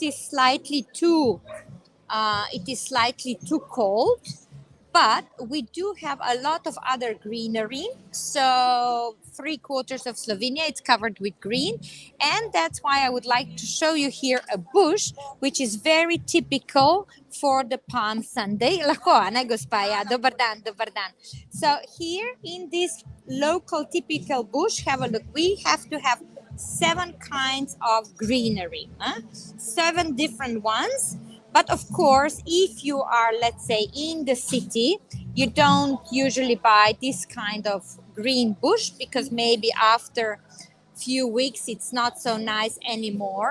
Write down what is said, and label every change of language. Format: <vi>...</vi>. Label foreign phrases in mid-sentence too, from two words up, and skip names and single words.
<en>It is slightly too cold, but we do have a lot of other greenery. So 3/4 of Slovenia it's covered with green, and that's why I would like to show you here a bush which is very typical for the Palm Sunday.</en> <sl>Lahko, ne, gospa? Ja,</sl> <hr>dobar dan, dobar dan.</hr> <en>So here in this local typical bush, have a look. We have to have 7 kinds of greenery, 7 different ones. But of course, if you are, let's say, in the city, you don't usually buy this kind of green bush because maybe after a few weeks it's not so nice anymore.</en>